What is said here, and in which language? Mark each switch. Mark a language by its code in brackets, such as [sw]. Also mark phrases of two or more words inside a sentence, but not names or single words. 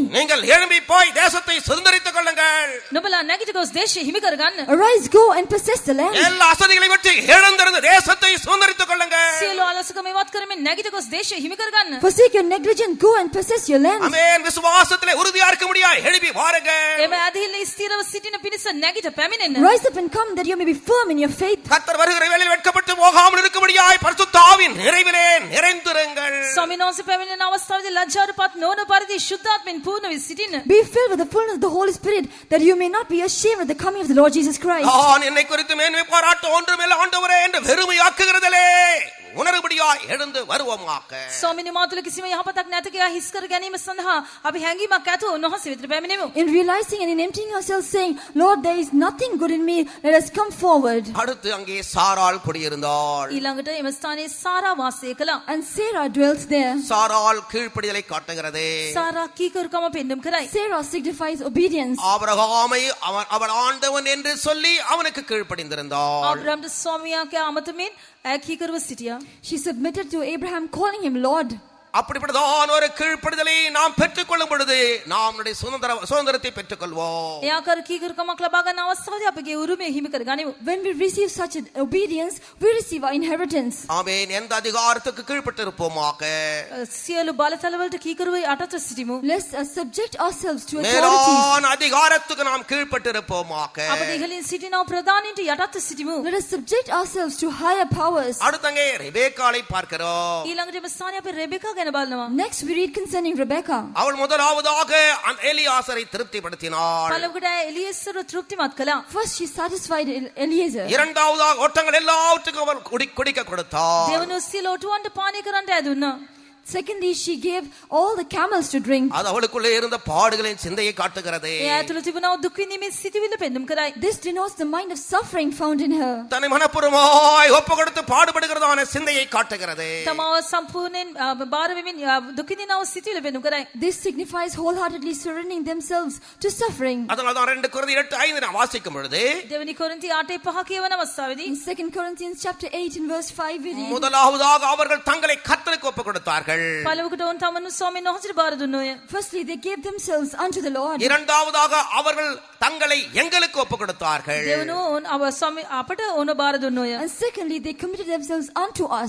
[ta] நீங்கள் எழும்பி போய் தேசத்தை சுதந்திரித்துக் கொள்ளுங்கள். [si] නුඹලා නැගිට ගොස් දේශය හිමි කරගන්න. [en] Arise, go and possess the land. [ta] எல்லா அசதிகளை விட்டு எழுந்திருந்து தேசத்தை சுதந்திரித்துக் கொள்ளுங்கள். [si] සියලු අලසකම ඉවත් කරමින් පෙමින් නැගිට ගොස් දේශය හිමි කරගන්න. [en] Forsake your negligence, go and possess your land. [ta] ஆமென். விசுவாசத்திலே உறுதியா இருக்க முடியாது. எழுப்பி வாருங்கள். [si] එම ඇදහිල්ල ස්ථිරව සිටින පිණිස නැගිට පැමිණෙන්න. [en] Rise up and come that you may be firm in your faith. [ta] கர்த்தர் வருகிற வேளையில் வெட்கப்பட்டு போகாமல் இருக்க முடியாது. பரிசுத்த ஆவியின் நிறைவிலே நிறைந்திருங்கள். [si] ස්වාමීන් වහන්සේ පැමිණෙන අවස්ථාවේදී ලැජ්ජාවටපත් නොවන පරිදි ශුද්ධාත්මෙන් පූර්ණ වී සිටින්න. [en] Be filled with the fullness of the Holy Spirit that you may not be ashamed of the coming of the Lord Jesus Christ. [ta] நான் என்னை குறித்து மேன்மை பாராட்ட ஒன்றுமில்லை ஆண்டவரே என்று வெறுமையாக்குகிறதிலே உணர்வுபடியாய் எழுந்து வருவோமாக. [si] ස්වාමීනි මා තුළ කිසිම යහපතක් නැත කියා හිස් කර ගැනීම සඳහා අපි හැඟීමක් ඇතුව උන්වහන්සේ වෙතට පැමිණෙමු. [en] In realizing and in emptying ourselves, saying, Lord, there is nothing good in me, let us come forward. [ta] அடுத்து அங்கே சாராள் குடியிருந்தாள். [si] ඊළඟට එම ස්ථානයේ සාරා වාසය කළා. [en] And Sarah dwelt there. [ta] சாராள் கீழ்ப்படிதலை காட்டுகிறது. [si] සාරා කීකරුකම පෙන්눔 කරයි. [en] Sarah signifies obedience. [ta] ஆபிரகாமை அவன் ஆண்டவன் என்று சொல்லி அவனுக்கு கீழ்ப்படிந்திருந்தாள். [si] ආබ්‍රහම්ට ස්වාමියා කියා අමතමින් ඇය කීකරුව සිටියා. [en] She submitted to Abraham, calling him Lord. [ta] அப்படிப்பட்டதான் ஒரு கீழ்ப்படிதலை நாம் பெற்றுக்கொள்ளும் பொழுது நாம் நம்முடைய சுதந்திரத்தை பெற்றுக்கொள்வோம். [si] එයා කර කීකරුකමක් ලබා ගන්න අවස්ථාවේදී අපගේ උරුමය හිමි කර ගනිමු. [en] When we receive such an obedience, we receive our inheritance. [ta] ஆமென். எந்த அதிகாரத்துக்கு கீழ்ப்பட்டிருப்போமாக. [si] සියලු බලතලවලට කීකරුව යටතට සිටිමු. [en] Let's subject ourselves to authorities. [ta] மேலான அதிகாரத்துக்கு நாம் கீழ்ப்பட்டிருப்போமாக. [si] අප ඉහළින් සිටිනා ප්‍රධානීන්ට යටතට සිටිමු. [en] Let us subject ourselves to higher powers. [ta] அடுத்தங்கே ரெபேக்காளை பார்க்கிறோம். [si] ඊළඟට මේ ස්ථානයේ අපි රෙබෙකා ගැන බලනවා. [en] Next we read concerning Rebecca. [ta] அவள் முதலாவதாக அந்த எலியாசரை திருப்திப்படுத்தினாள். [si] පළමුවට එලියෙස්රව තෘප්තිමත් කළා. [en] First she satisfied Eliezer. [ta] இரண்டாவதாக ஒட்டங்கள் எல்லாவற்றுக்கும் அவள் குடிக்க கொடுத்தாள். [si] දෙවනුව සියලු ඔටුවන්ට පානය කරන්නට ඇදුණා. [en] Secondly, she gave all the camels to drink. [ta] அது அவளுக்குள்ளே இருந்த பாடுகளின் சிந்தையை காட்டுகிறது. [si] එයා ඇතුළත තිබුණා දුක් විඳීමේ සිටිවිල්ල පෙන්눔 කරයි. [en] This denotes the mind of suffering found in her. [ta] தன்னை மனப்பூர்வமாய் ஒப்புக்கொடுத்து பாடுபடுகிறதான சிந்தையை காட்டுகிறது. [si] තමාව සම්පූර්ණයෙන් බාර වෙමින් දුක් විඳිනව සිටිවිල්ල පෙන්눔 කරයි. [en] This signifies wholeheartedly surrendering themselves to suffering. [ta] அதனால தான் 2 கொரிந்தியர் 8:5 நாம் வாசிக்கும் பொழுது [si] දෙවනි කොරින්ති 8:5 කියවන අවස්ථාවේදී [en] In 2 Corinthians chapter 8 in verse 5 we read, [ta] முதலாவதாக அவர்கள் தங்களை கர்த்தருக்கு ஒப்புக்கொடுத்தார்கள். [si] පළමුවට ඔවුන් තමන් ස්වාමීන් වහන්සේට බාර දුන්නෝය. [en] firstly they gave themselves unto the Lord. [ta] இரண்டாவதாக அவர்கள் தங்களை எங்களுக்கு ஒப்புக்கொடுத்தார்கள். [si] දෙවනුව ඔවුන් අපට ඕන බාර දුන්නෝය. [en] And secondly they committed themselves unto us.